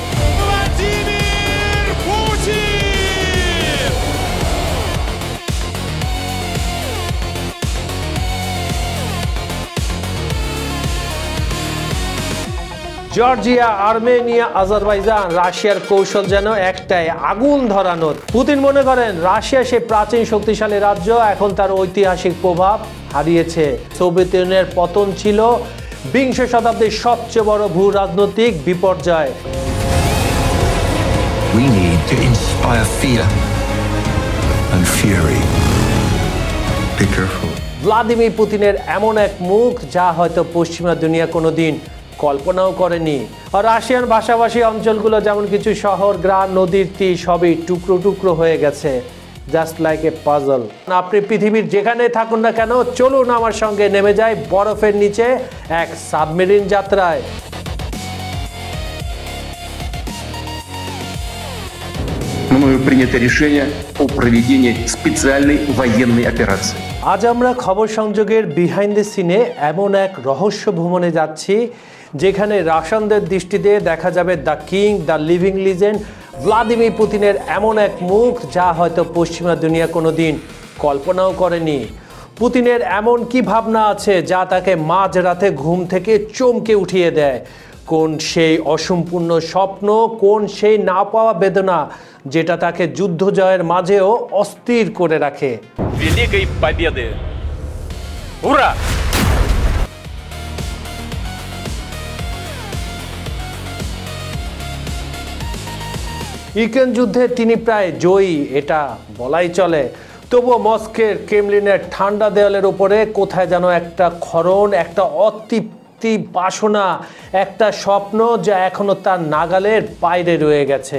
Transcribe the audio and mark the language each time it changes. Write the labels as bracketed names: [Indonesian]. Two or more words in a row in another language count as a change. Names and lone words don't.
[Bangla] জর্জিয়া, আর্মেনিয়া, আজারবাইজান, রাশিয়ার কৌশল যেন একটাই, আগুন ধরানোর। পুতিন মনে করেন রাশিয়া সেই প্রাচীন শক্তিশালী রাজ্য এখন তার ঐতিহাসিক প্রভাব হারিয়েছে। সোভিয়েত ইউনিয়নের পতন ছিল বিংশ শতাব্দীর সবচেয়ে বড় ভূ রাজনৈতিক বিপর্যয়। [English] We need to inspire fear and fury. Be careful. [Bangla] ভ্লাদিমির পুতিনের এমন এক মুখ যা হয়তো পশ্চিমা দুনিয়া কোনোদিন কল্পনাও করেনি। আর রাশিয়ান ভাষাভাষী অঞ্চলগুলো যেমন কিছু শহর, গ্রাম, নদীর তীর সবই টুকরো টুকরো হয়ে গেছে, [English] just like a puzzle. [Bangla] আপনি পৃথিবীর যেখানে থাকুন না কেন, চলুন আমার সঙ্গে নেমে যায় বরফের নিচে এক সাবমেরিন যাত্রায়। [Russian] Мною принято решение о проведении специальной военной операции. [Bangla] আজ আমরা খবর সংযোগের [English] behind the scene [Bangla] এমন এক রহস্য ভ্রমণে যাচ্ছি যেখানে রাশিয়ানদের দৃষ্টিতে দেখা যাবে [English] the king, the living legend, [Bangla] ভ্লাদিমির পুতিনের এমন এক মুখ যা হয়তো পশ্চিমা দুনিয়া কোনোদিন কল্পনাও করেনি। পুতিনের এমন কি ভাবনা আছে যা তাকে মাঝরাতে ঘুম থেকে চমকে উঠিয়ে দেয়? কোন সেই অসম্পূর্ণ স্বপ্ন, কোন সেই না পাওয়া বেদনা যেটা তাকে যুদ্ধ জয়ের মাঝেও অস্থির করে রাখে? [Russian] Великой Победы! Ура! [Bangla] ইউক্রেন যুদ্ধে তিনি প্রায় জয়ী, এটা বলাই চলে। তবুও মস্কোর ক্রেমলিনের ঠান্ডা দেওয়ালের উপরে কোথায় যেন একটা ক্ষরণ, একটা অতৃপ্তি বাসনা, একটা স্বপ্ন যা এখনো তার নাগালের বাইরে রয়ে গেছে।